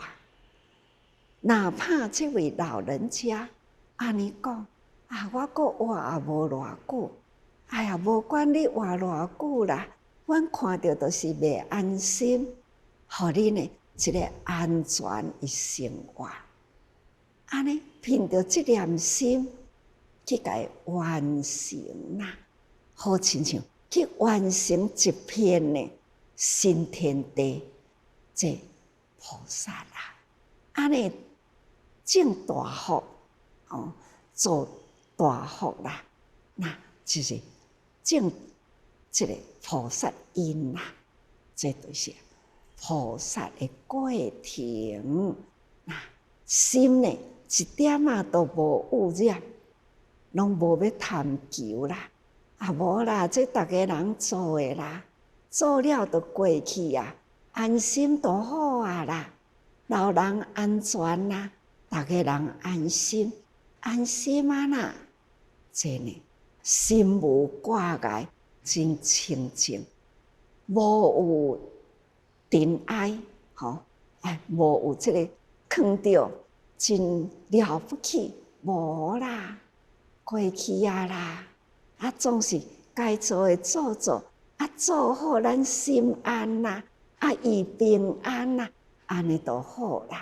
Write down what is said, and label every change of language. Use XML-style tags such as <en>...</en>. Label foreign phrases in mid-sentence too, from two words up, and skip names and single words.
<nan>哪怕这位老人家安尼讲我阁活也无偌久。哎呀，无管你活偌久啦， 阮看到都是袂安心，互恁呢一个安全的生活。安尼凭着这念心去甲伊完成啦，好亲像去完成一片呢新天地，这菩萨啦，安尼种大福哦，做大福啦，那就是种这个菩萨因啦，这就是菩萨的过程。那心呢，一点仔都无污染，拢无要贪求啦，无啦，这逐个人做的啦，做了就过去啊，安心就好啊啦，老人安全啦，逐个人安心，安心啊啦，这呢，心无挂碍，真清净，无有尘埃，无有这个藏着真了不起，无啦，过去啊啦，总是该做的做，做好咱心安啦，伊平安啦，安尼就好啦。</nan>